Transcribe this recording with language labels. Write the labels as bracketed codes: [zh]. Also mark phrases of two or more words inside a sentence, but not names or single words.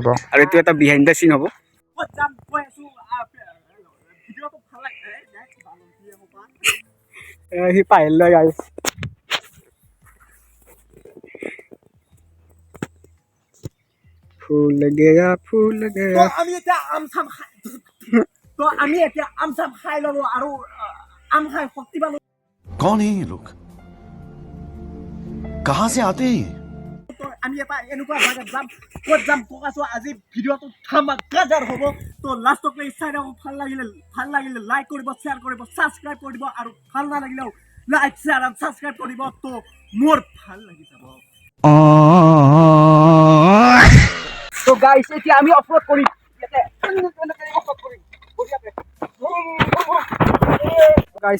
[as] আৰু এইটো এটা [en] behind the scene [as] হ'ব। সি পাৰিলে গাইছ ফুল গেয়া আমি এতিয়া আম চাম খাই ল'লো আৰু আম খাই শক্তি পালো। [hi] कौन है ये लोग कहां से आते हैं? [as] আমি এটা এনেকুৱা জাগাত যাম ক'ত যাম ককাছো আজি ভিডিঅ'টো ধামাকাদাৰ হ'ব। তো লাষ্টত চাই থাকক। ভাল লাগিলে লাইক কৰিব, শ্বেয়াৰ কৰিব, ছাবস্ক্ৰাইব কৰিব আৰু ভাল নালাগিলেও লাইক শ্বেয়াৰ আৰু ছাবস্ক্ৰাইব কৰিব। তো মোৰ ভাল লাগি যাব। তো গাইছ এতিয়া আমি অপলোড কৰিম ইয়াতে গাইছ।